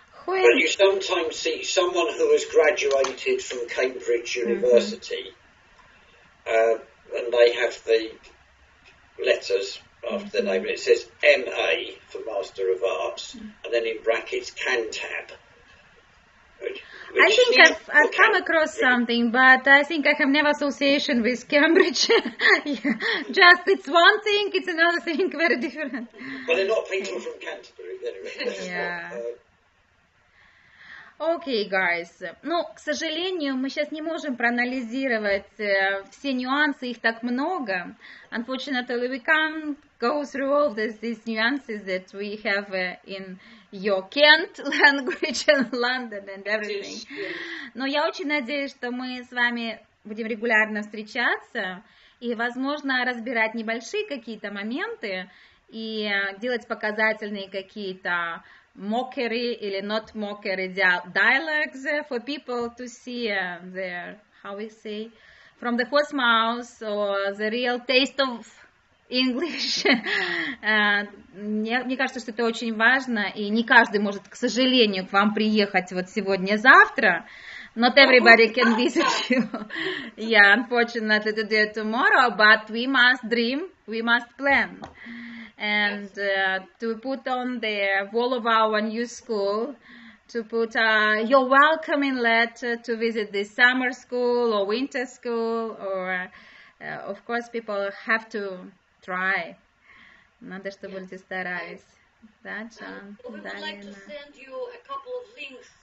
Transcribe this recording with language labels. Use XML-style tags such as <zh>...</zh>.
<en>But you sometimes see someone who has graduated from Cambridge University, and they have the letters after their name, and it says MA for Master of Arts, and then in brackets Cantab. I think I've come across something, but I think I have never association with Cambridge. Yeah. Just it's one thing, it's another thing, very different. But they're not people from Canterbury, anyway. Yeah. Окей, guys.</en> <ru>Ну, к сожалению, мы сейчас не можем проанализировать все нюансы, их так много.</ru> <en>Unfortunately, we can't go through all these nuances that we have in your Kent language and London and everything.</en> <ru>Но я очень надеюсь, что мы с вами будем регулярно встречаться и, возможно, разбирать небольшие какие-то моменты и делать показательные какие-то</ru> <en>mockery или not mockery dialogues for people to see their, how we say, from the horse mouth or the real taste of English.</en> <ru>Мне кажется, что это очень важно, и не каждый может, к сожалению, к вам приехать вот сегодня-завтра.</ru> <en>Not everybody can visit you. Yeah, unfortunately today or tomorrow, but we must dream, we must plan. And to put on the wall of our new school, to put your welcoming letter to visit the summer school or winter school, or of course people have to try.</en> <ru>Надо, чтобы люди старались. Да, John?</ru> <en>We would like to send you a couple of links.</en>